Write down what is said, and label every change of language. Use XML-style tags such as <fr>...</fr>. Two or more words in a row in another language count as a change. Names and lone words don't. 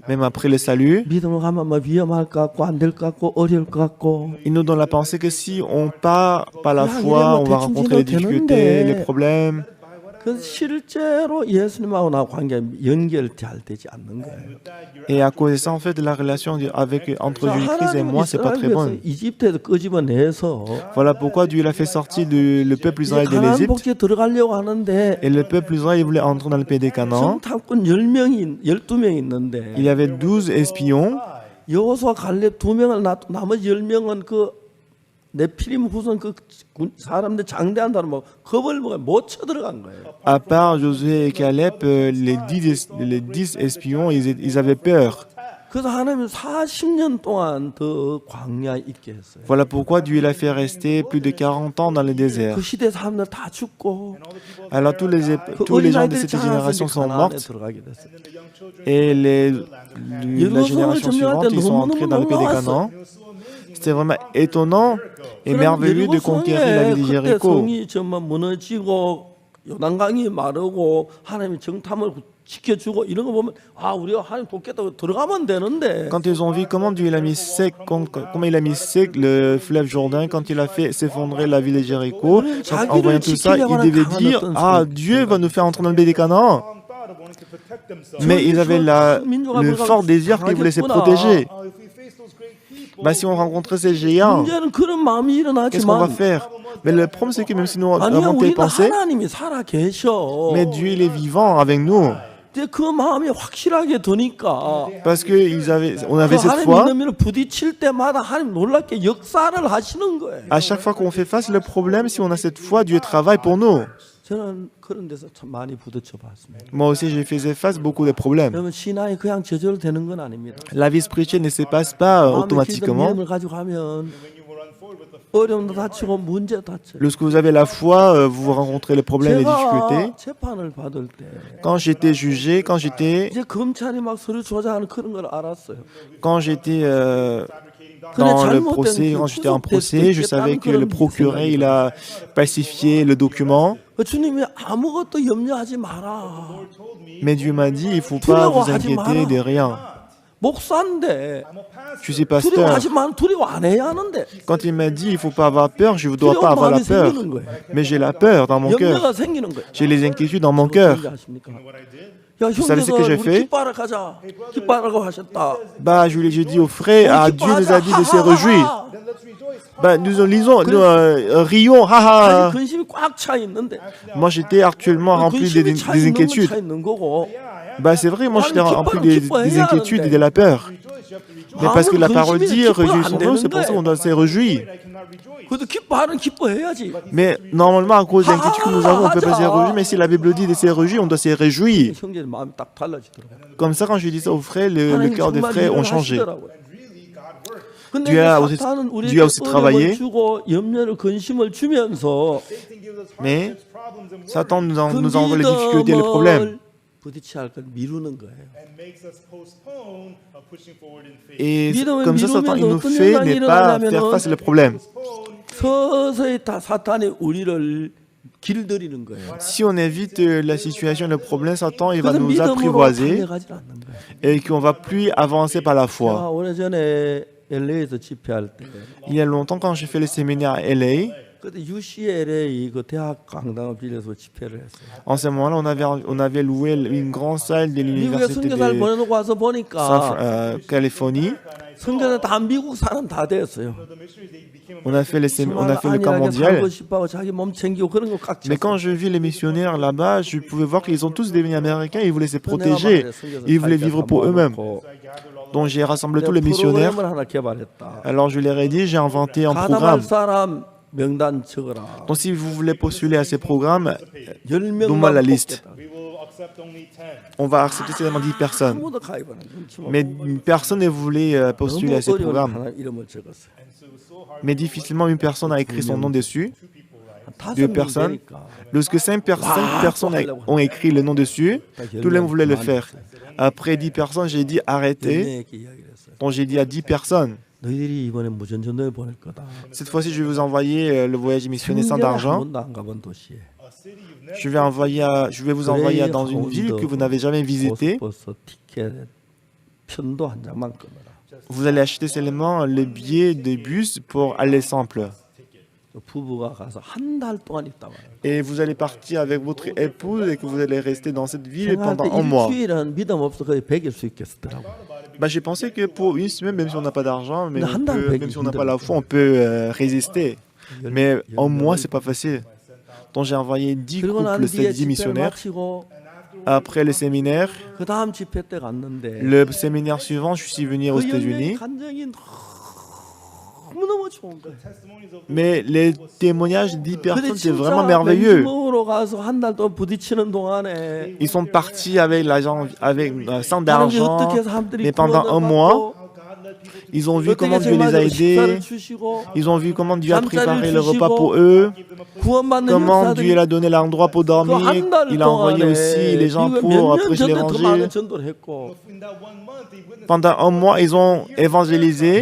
<fr>même après le salut.</fr> <ko>믿음으로 가면 뭐 위험할 것 같고 안 될 것 같고 어려울 것 같고</ko> <fr>Il nous donne la pensée que si on part par la foi, on va rencontrer les difficultés, les problèmes.</fr> <ko>그 실제로 예수님하고 나 관계 연결 잘 되지 않는 거예요.</ko> <fr>Et à cause de ça, en fait, la relation entre Jésus-Christ et moi, c'est pas très bonne.</fr> <ko>이집트에서 끄집어내서</ko> <fr>Voilà pourquoi Dieu l'a fait sortir le peuple Israël de</fr> <ko>가나안</ko> <fr>l'Égypte.</fr> <ko>복지에 들어가려고 하는데</ko> <fr>Et le peuple Israël il voulait entrer dans le pays des Canaan.</fr> <ko>정탐꾼 12명 있는데</ko> <fr>Il y avait 12 espions.</fr> <ko>여호수아 갈렙 2명을 놔두고 나머지 10명은 그 네피림 후손 그 사람들 장대한다는 뭐 겁을 먹어 못 쳐들어간 거예요.</ko> <fr>À part Josué et Caleb, les 10 espions, ils avaient peur.</fr> <ko>그래서 하나님은 40년 동안 더 광야에 있게 했어요.</ko> <fr>Voilà pourquoi Dieu l'a fait rester plus de 40 ans dans le désert.</fr> <ko>그 시대 사람들 다 죽고</ko> <fr>Alors tous les gens de cette génération sont morts</fr> <ko>들어가게 됐어요.</ko> <fr>et la génération suivante, ils sont entrés dans le pays des Canaan. C'était vraiment étonnant et merveilleux de conquérir la ville de Jéricho.</fr> <ko>성이 정말 무너지고 요단강이 마르고 하나님이 정탐을 지켜주고 이런 거 보면 아 우리가 하나님 돕겠다고 들어가면 되는데</ko> <fr>Quand ils ont vu comment Dieu il a mis sec, comment il a mis sec le fleuve Jourdain, quand il a fait s'effondrer la ville de Jéricho, en voyant tout ça, ils devaient dire ah Dieu va nous faire entrer dans le pays des Canaan. Mais ils avaient le fort désir qu'ils voulaient se protéger. Bah, si on rencontrait ces géants,</fr> <ko>문제는 그런 마음이</ko> <fr>qu'est-ce qu'on va</fr> <ko>일어나지만</ko> <fr>faire? Mais le problème, c'est que même si nous</fr> <ko>아니야</ko> <fr>avons telle</fr> <ko>우리는</ko> <fr>pensée,</fr> <ko>하나님이 살아 계셔.</ko> <fr>mais Dieu il est vivant avec nous.</fr> <ko>근데 그 마음이 확실하게 드니까</ko> <fr>Parce que on</fr> <ko>그</ko> <fr>avait cette</fr> <ko>하나님</ko> <fr>foi.</fr> <ko>믿음을 부딪힐 때마다 하나님 놀랍게 역사를 하시는 거예요.</ko> <fr>À chaque fois qu'on fait face au problème, si on a cette foi, Dieu travaille pour nous.</fr> <ko>저는 그런 데서 참 많이 부딪혀 봤습니다.</ko> <fr>Moi aussi, j'ai fait face beaucoup de problèmes.</fr> <ko>여러분 신앙이 그냥 저절로 되는 건 아닙니다.</ko> <fr>La vie spirituelle ne se passe pas</fr> <ko>마음에 기도</ko> <fr>automatiquement.</fr> <ko>믿음을 가지고 하면 어려움도 다치고 문제 다쳐요.</ko> <fr>Lorsque vous avez la foi, vous rencontrez les problèmes et les difficultés.</fr> <ko>제가 재판을 받을 때</ko> <fr>Quand j'étais jugé,</fr> <ko>이제 검찰이 막 서류 조작하는 그런 걸 알았어요.</ko> <fr>quand j'étais dans le procès, quand j'étais en procès, je savais que le procureur, il a falsifié le document.</fr> <ko>주님이 아무것도 염려하지 마라.</ko> <fr>Mais Dieu m'a dit, il ne faut pas vous inquiéter de rien.</fr> <ko>목사인데</ko> <fr>Je suis pasteur.</fr> <ko>두려워하지 마라. 두려워 안 해야 하는데</ko> <fr>Quand il m'a dit, il ne faut pas avoir peur, je ne dois pas avoir la peur.</fr> <ko>생기는 거예요.</ko> <fr>Mais j'ai la peur dans mon cœur.</fr> <ko>염려가 생기는 거예요.</ko> <fr>J'ai les inquiétudes dans mon cœur.</fr> <ko>야,</ko> <fr>savez ce que j'ai</fr> <ko>형제들</ko> <fr>fait?</fr> <ko>우리 기뻐하러 가자. 기뻐하라고 하셨다.</ko> <fr>Bah, je dis aux frères, ah, Dieu nous a dit de se réjouir. Bah, nous lisons, nous rions, haha.</fr> <ko>근심이 꽉 차 있는데</ko> <fr>Moi, j'étais actuellement rempli des inquiétudes.</fr> <ko>차 있는 거고.</ko> <fr>Bah, c'est vrai, moi, j'étais rempli des inquiétudes et de la peur. Mais parce que la parole dit, réjouissons-nous, c'est pour ça qu'on doit se réjouir.</fr> <ko>그래도 기뻐해야지.</ko> <fr>Mais normalement, à cause de l'inquiétude que nous avons, on ne peut pas se réjouir. Mais si la Bible dit de se réjouir, on doit se réjouir.</fr> <ko>형제들 마음이 딱 달라지더라고요.</ko> <fr>Comme ça, quand je dis ça aux frères, le cœur des frères ont changé.</fr> <ko>근데</ko> <fr>Dieu a</fr> <ko>사탄은</ko> <fr>aussi</fr> <ko>우리에게</ko> <fr>travaillé.</fr> <ko>어려움을 주고 염려를 근심을 주면서</ko> <fr>Mais Satan nous</fr> <ko>그</ko> <fr>envoie les difficultés et les problèmes.</fr> <ko>부딪혀야 할 걸 미루는 거예요.</ko> <en>and makes us postpone pushing forward in faith.</en> <fr>Et</fr> <ko>믿음을</ko> <fr>comme ça, Satan, il nous</fr> <ko>어떤</ko> <fr>fait</fr> <ko>현상이</ko> <fr>ne pas</fr> <ko>일어나냐면은</ko> <fr>faire face aux problèmes.</fr> <ko>서서히 다 사탄이 우리를 길들이는 거예요.</ko> <fr>Si on évite la situation, le problème, Satan, il va</fr> <ko>그래서</ko> <fr>nous</fr> <ko>믿음으로</ko> <fr>apprivoiser</fr> <ko>달려가지 않는 거예요.</ko> <fr>et qu'on va plus avancer par la foi.</fr> <ko>제가 오래전에 LA에서 집회할 때</ko> <fr>Il y a longtemps, quand j'ai fait le séminaire à LA,</fr> <ko>그때 UCLA 그 대학 강당을 빌려서 집회를 했어요.</ko> <fr>en ce moment-là, on avait loué une grande salle de</fr> <ko>미국에</ko> <fr>l'université</fr> <ko>선교사를</ko> <fr>de</fr> <ko>보내놓고 와서 보니까</ko> <fr>Californie.</fr> <ko>선교사 다 미국 사람 다 됐어요.</ko> <fr>On a fait le camp</fr> <ko>안일하게</ko> <fr>mondial.</fr> <ko>살고 싶어 자기 몸 챙기고 그런 거 깍지.</ko> <fr>Mais quand je vis les missionnaires là-bas, je pouvais voir qu'ils ont tous devenus américains. Ils voulaient se protéger. Ils voulaient vivre pour eux-mêmes. Donc j'ai rassemblé tous les missionnaires. Alors je leur ai dit, j'ai inventé un programme.</fr> <ko>사람 명단 적어라.</ko> <fr>Donc si vous voulez postuler à ces programmes,</fr> <ko>10명만</ko> <fr>donne-moi la liste.</fr> <en>We will accept only 10.</en> <fr>On va accepter seulement 10 personnes.</fr> <ko>아무도 가입 안 해. 눈치 못</ko> <fr>Mais personne ne voulait postuler à ces</fr> <ko>너무 어려운</ko> <fr>programmes.</fr> <ko>하나 이름을 적었어요.</ko> <fr>Mais difficilement une personne a écrit son nom dessus.</fr> <ko>한</ko> <fr>Deux</fr> <ko>5명</ko> <fr>personnes.</fr> <ko>되니까</ko> <fr>Lorsque 5 personnes ont écrit le nom dessus, tout le monde voulait le faire. Après 10 personnes, j'ai dit arrêtez.</fr> <ko>내게 이야기를 했어요.</ko> <fr>Donc j'ai dit à 10 personnes,</fr> <ko>너희들이 이번에 무전전도에 보낼 거다.</ko> <fr>cette fois-ci je vais vous envoyer le voyage missionnaire sans</fr> <ko>생전에 한</ko> <fr>argent.</fr> <ko>번도 안 가본 도시에</ko> <fr>Je vais vous envoyer dans une ville que vous n'avez jamais visitée.</fr> <ko>버스 티켓 편도 한 장만 끊어라.</ko> <fr>Vous allez acheter seulement le billet de bus pour aller simple.</fr> <ko>부부가 가서 한 달 동안 있다 와요.</ko> <fr>Et vous allez partir avec votre épouse et que vous allez rester dans cette ville pendant un mois.</fr> <ko>일주일은 믿음 없어 거의 100일 수 있겠더라고.</ko> <fr>Bah, j'ai pensé que pour une semaine, même si on n'a pas d'argent, mais même si on n'a pas la foi, on peut résister. Mais en mois, c'est pas facile. Donc j'ai envoyé 10</fr> <ko>그리고 난</ko> <fr>couples,</fr> <ko>뒤에</ko> <fr>10</fr> <ko>집회를</ko> <fr>missionnaires.</fr> <ko>마치고</ko> <fr>Après le séminaire,</fr> <ko>그 다음 집회 때 갔는데</ko> <fr>le séminaire suivant, je suis venu aux</fr> <ko>그</ko> <fr>États-Unis.</fr> <ko>간증이 너무너무 좋은 거예요.</ko> <fr>Mais les témoignages de 10</fr> <ko>근데</ko> <fr>personnes, c'est</fr> <ko>진짜</ko> <fr>vraiment merveilleux.</fr> <ko>맹주먹으로 가서 한 달 동안 부딪히는 동안에</ko> <fr>Ils sont partis avec l'argent, avec sans</fr> <ko>하나님이</ko> <fr>d'argent,</fr> <ko>어떻게 사람들이</ko> <fr>mais pendant un mois, ils ont vu comment Dieu les a aidés. Ils ont vu comment Dieu a préparé le repas pour eux, comment Dieu leur a donné l'endroit pour dormir. Il a envoyé aussi les gens pour prêcher l'évangile. Pendant un mois, ils ont évangélisé.</fr>